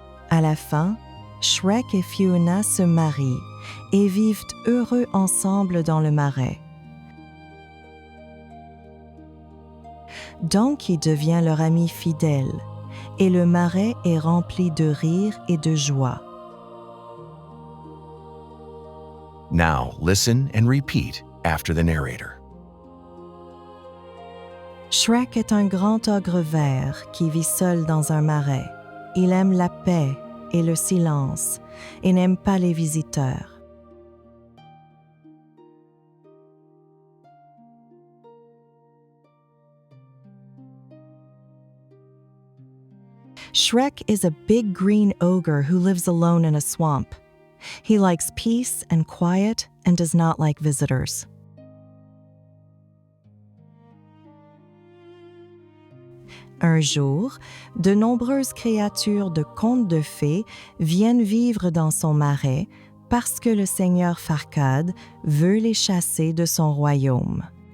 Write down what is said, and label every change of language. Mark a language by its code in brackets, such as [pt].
[fr] À la fin, Shrek et Fiona se marient et vivent heureux ensemble dans le marais. Donkey devient leur ami fidèle et le marais est rempli de rire et de joie. [en] Now listen and repeat after the narrator. [fr] Shrek est un grand ogre vert qui vit seul dans un marais. Il aime la paix et le silence et n'aime pas les visiteurs. [en] Shrek is a big green ogre who lives alone in a swamp. He likes peace and quiet and does not like visitors. [fr] Un jour, de nombreuses créatures de contes de fées viennent vivre dans son marais parce que le seigneur Farquaad veut les chasser de son royaume.